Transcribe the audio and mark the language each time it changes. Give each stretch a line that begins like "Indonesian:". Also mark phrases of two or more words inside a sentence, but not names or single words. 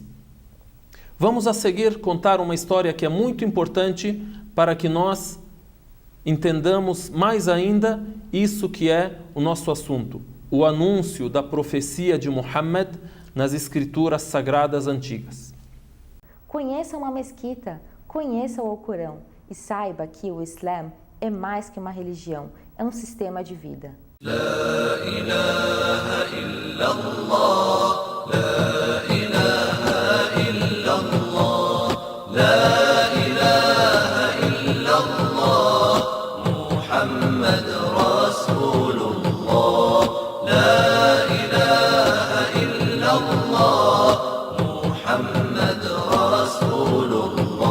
Portuguese: Vamos a seguir contar uma história que é muito importante para que nós entendamos mais ainda isso que é o nosso assunto, o anúncio da profecia de Muhammad nas escrituras sagradas antigas. Conheça uma mesquita, conheça o Alcorão e saiba que o Islã é mais que uma religião, é um sistema de vida.
Arabic: لا إله إلا الله، لا إله إلا الله، لا إله إلا الله، محمد رسول الله، لا إله إلا الله، محمد رسول الله.